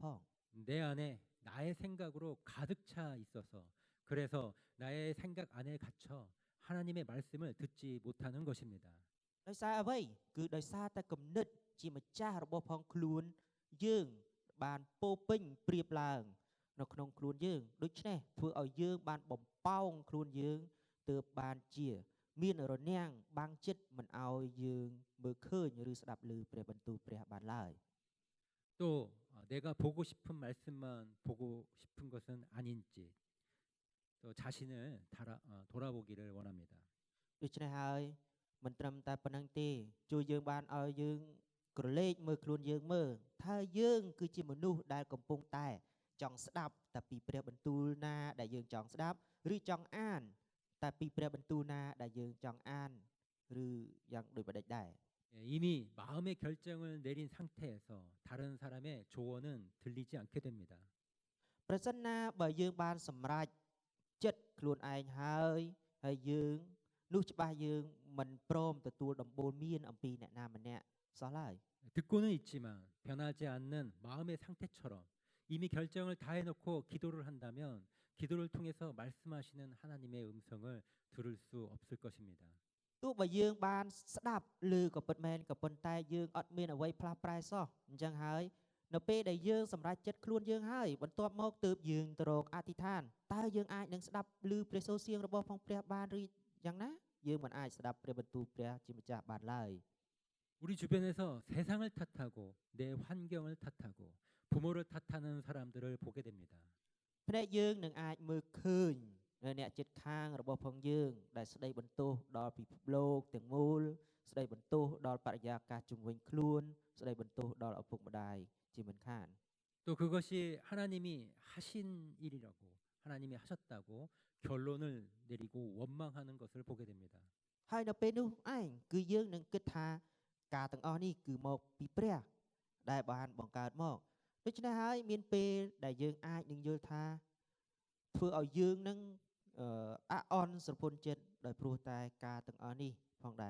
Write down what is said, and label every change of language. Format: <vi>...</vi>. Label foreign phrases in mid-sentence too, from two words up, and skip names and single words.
<ko>내 안에 나의 생각으로 가득 차 있어서 그래서 나의 생각 안에 갇혀 하나님의 말씀을 듣지 못하는 것입니다.</ko> <km>ដោយសារអ្វីគឺដោយសារតែគំនិតជាម្ចាស់របស់ផងខ្លួនយើងបានពោពេញព្រៀបឡើងនៅក្នុងខ្លួនយើងដូច្នេះធ្វើឲ្យយើងបានបំប៉ោងខ្លួនយើងទើបបានជាមានរនាំងបាំងចិត្តមិនឲ្យយើងមើលឃើញឬស្ដាប់ឮព្រះបន្ទូលព្រះបានឡើយ</km> <ko>또 내가 보고 싶은 말씀만 보고 싶은 것은 아닌지 또 자신을 돌아보기를 원합니다.</ko> <km>ដូច្នេះហើយមិនត្រឹមតែប៉ុណ្្នឹងទេជួយយើងបានឲ្យយើងក្រឡេកមើលខ្លួនយើងមើលថាយើងគឺជាមនុស្សដែលកំពុងតែចង់ស្ដាប់តែពីព្រះបន្ទូលណាដែលយើងចង់ស្ដាប់ឬចង់អានតែពីព្រះបន្ទូលណាដែលយើងចង់អានឬយ៉ាងដូចម្ដេចដែរ</km> <ko>이미 마음의 결정을 내린 상태에서 다른 사람의 조언은 들리지 않게 됩니다.</ko> <km>ប្រសិនណាបើយើងបានសម្រេចចិត្តខ្លួនឯងហើយយើងនោះច្បាស់យើងមិនព្រមទទួលដំបូន្មានអំពីអ្នកណាម្នាក់សោះឡើយ</km> <ko>듣고는 있지만 변하지 않는 마음의 상태처럼 이미 결정을 다 해놓고 기도를 한다면 기도를 통해서 말씀하시는 하나님의 음성을 들을 수 없을 것입니다.</ko> <km>ទោះបើយើងបានស្ដាប់ឬក៏ពិតមែនក៏ប៉ុន្តែយើងអត់មានអ្វីផ្លាស់ប្រែសោះអញ្ចឹងហើយនៅពេលដែលយើងសម្រេចចិត្តខ្លួនយើងហើយបន្ទាប់មកទើបយើងទៅរកអធិដ្ឋានតើយើងអាចនឹងស្ដាប់ឮព្រះសូរសៀងរបស់ផងព្រះបានឬយ៉ាងណាយើងមិនអាចស្ដាប់ព្រះបន្ទូលព្រះជាម្ចាស់បានឡើយ</km> <ko>우리 주변에서 세상을 탓하고 내 환경을 탓하고 부모를 탓하는 사람들을 보게 됩니다.</ko> <km>ភ្នែកយើងនឹងអាចមើលឃើញនៅអ្នកចិត្តខាងរបស់ផងយើងដែលស្ដីបន្ទោសដល់ពិភពលោកទាំងមូលស្ដីបន្ទោសដល់បរិយាកាសជុំវិញខ្លួនស្ដីបន្ទោសដល់ឪពុកម្ដាយជាមិនខាន</km> <ko>또 그것이 하나님이 하신 일이라고 하나님이 하셨다고 결론을 내리고 원망하는 것을 보게 됩니다.</ko> <km>ហើយនៅពេលនោះឯងគឺយើងនឹងគិតថាការទាំងអស់នេះគឺមកពីព្រះដែលបានបង្កើតមកដូច្នេះហើយមានពេលដែលយើងអាចនឹងយល់ថាធ្វើឲ្យយើងនឹងអាក់អន់ស្រពន់ចិត្តដោយព្រោះតែការទាំងអស់នេះផងដែរ</km>